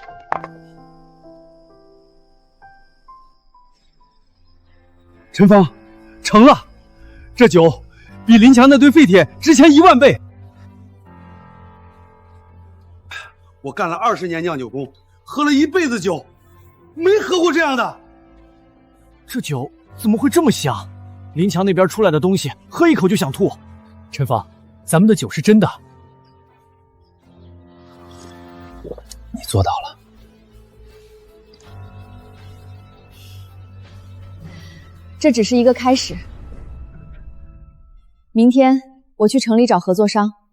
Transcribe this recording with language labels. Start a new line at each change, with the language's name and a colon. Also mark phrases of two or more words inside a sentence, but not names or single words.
Chinese: 陳芳，成了，這酒比林強那堆廢鐵值錢1萬倍。我幹了20年釀酒工，喝了一輩子酒，沒喝過這樣的。這酒怎麼會這麼香？林強那邊出來的東西，喝一口就想吐。陳芳，咱們的酒是真的。你做到了。這只是一個開始。明天我去城裡找合作商。